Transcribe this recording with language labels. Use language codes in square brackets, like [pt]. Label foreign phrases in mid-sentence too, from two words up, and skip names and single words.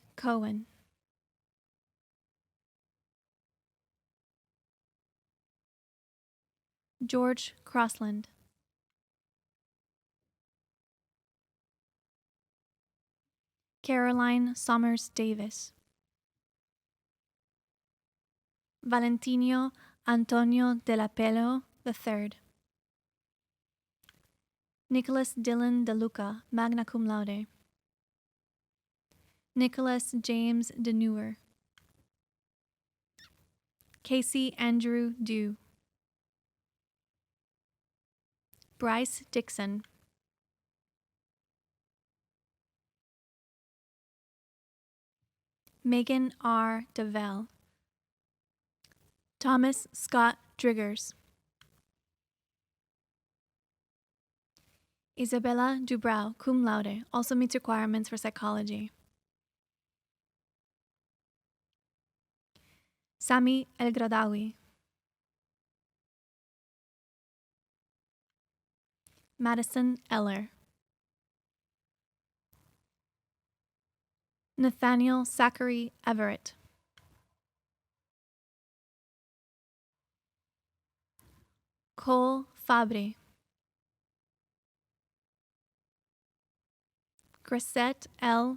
[en] Cohen, George Crossland, Caroline Somers Davis, Valentino Antonio de la Pelo III, Nicholas Dillon De Luca, [la] magna cum laude, [en] Nicholas James De Newer, Casey Andrew Dew, Bryce Dixon, Megan R. DeVell, Thomas Scott Driggers, Isabella Dubrow, [la] cum laude, [en] also meets requirements for psychology. Sami El Gradawi, Madison Eller, Nathaniel Zachary Everett, Cole Fabry, Grisette L.